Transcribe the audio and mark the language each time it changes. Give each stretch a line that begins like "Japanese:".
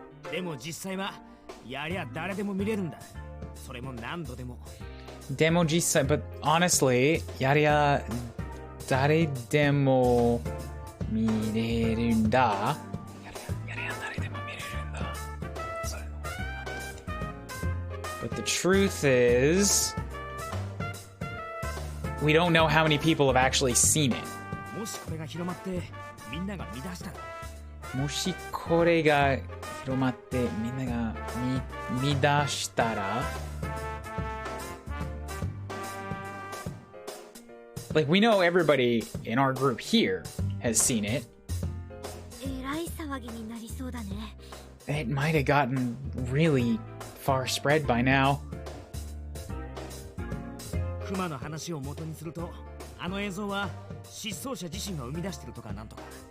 Japanese: でも実際はやりゃ誰でも見れるんだ。それも何度でも。
English: Demo G but honestly,
Japanese: やりゃ誰でも見れるんだ。やりゃ誰でも見れるんだ。それの。
English: But the truth is, we don't know how many people have actually seen it.
Japanese: もしこれが広まってみんなが見出したら。もしこれが広まってみんなが見出したら
English: Like, we know everybody in our group here has seen it.
Japanese: えらい騒ぎになりそうだね。
English: It might have gotten really far spread by now.
Japanese: クマの話を元にすると、あの映像は失踪者自身が生み出してるとかなんとか。